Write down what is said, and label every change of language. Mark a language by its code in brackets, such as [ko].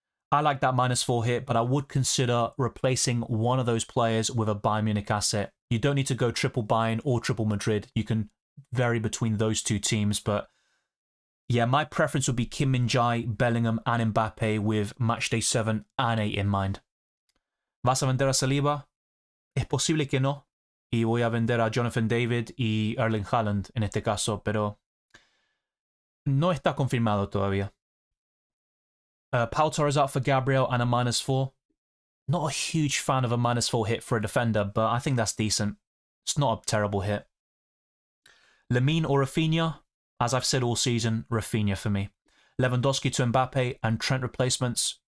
[en] I like that -4 hit, but I would consider replacing one of those players with a Bayern Munich asset. You don't need to go triple Bayern or triple Madrid. You can vary between those two teams, but yeah, my preference would be Kim Min-jae, Bellingham and Mbappe with Matchday 7 and 8 in mind. [es] ¿Vas a vender a Saliba? Es posible que no. Y voy a vender a Jonathan David y Erling Haaland en este caso, pero no está confirmado todavía. [en] Pau Torres out for Gabriel and a -4. Not a huge fan of a -4 hit for a defender, but I think that's decent. It's not a terrible hit. Lamine or Rafinha? As I've said all season, Rafinha for me. Lewandowski to Mbappe and Trent replacements.